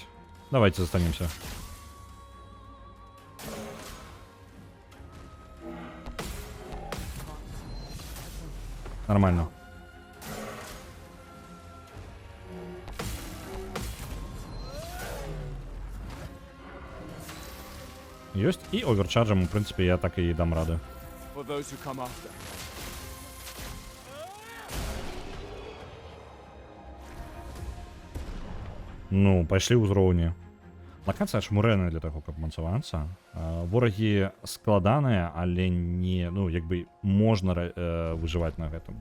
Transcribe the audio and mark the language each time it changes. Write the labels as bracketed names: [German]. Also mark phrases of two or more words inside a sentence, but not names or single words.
[Belarusian] Давайте застанемся. Нормально. Ёсць, і оверчарджам, у прынцыпе, я так і дам рады. [English] For those who come after. [Belarusian] Ну, пайшлі ўзроўні. Лакацыя шмурэная для таго, каб мацавацца. Ворагі складаныя, але не, ну, як бы можна выжываць на гэтым.